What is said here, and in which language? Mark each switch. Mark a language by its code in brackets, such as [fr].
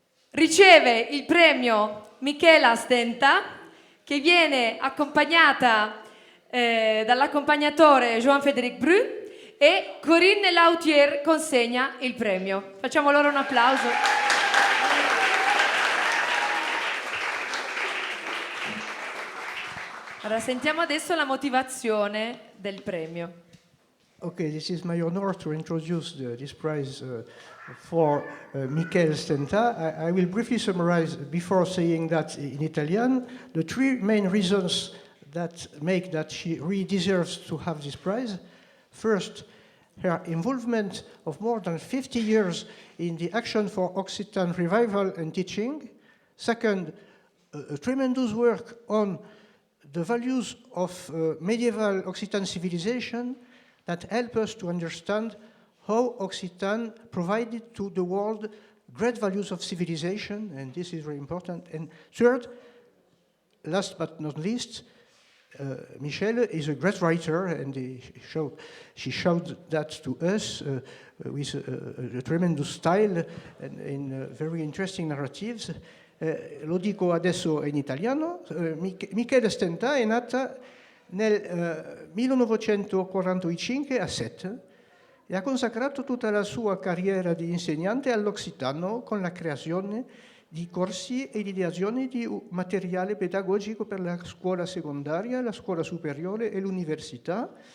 [it] Riceve il premio Michela Stenta, che viene accompagnata dall'accompagnatore Jean-Frédéric Bru, e Corinne Lautier consegna il premio. Facciamo loro un applauso. Allora, sentiamo adesso la motivazione del premio. [en] Okay, this is my honor to introduce this prize for Michele Stenta. I will briefly summarize, before saying that in Italian, the three main reasons that make that she really deserves to have this prize. First, her involvement of more than 50 years in the Action for Occitan Revival and Teaching. Second, a tremendous work on the values of medieval Occitan civilization that help us to understand how Occitan provided to the world great values of civilization, and this is very important. And third, last but not least, Michele is a great writer, and she showed that to us with a tremendous style and in very interesting narratives. [it] Lo dico adesso in italiano. Michele Stenta è nata nel 1945 a Sète e ha consacrato tutta la sua carriera di insegnante all'occitano con la creazione di corsi e ideazione di materiale pedagogico per la scuola secondaria, la scuola superiore e l'università.